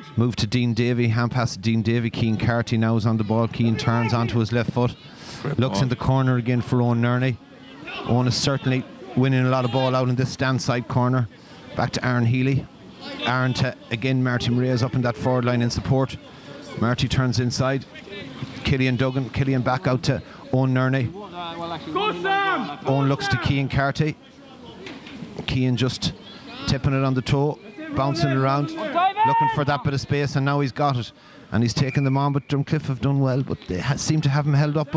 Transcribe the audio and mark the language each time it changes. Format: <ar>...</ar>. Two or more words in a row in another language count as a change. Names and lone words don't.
<en>Move to Dean Davey, hand pass to Dean Davey. Cian Carty now is on the ball. Cian turns onto his left foot. Looks in the corner again for Owen Nerney. Owen is certainly winning a lot of ball out in this stand side corner. Back to Aaron Healy. Aaron to, again, Marty Murray is up in that forward line in support. Marty turns inside. Killian Duggan. Killian back out to Owen Nerney. Owen looks to Cian Carty. Cian just tipping it on the toe, bouncing it around, looking for that bit of space, and now he's got it. And he's taken them on, but Drumcliffe have done well, but they seem to have him held up.</en>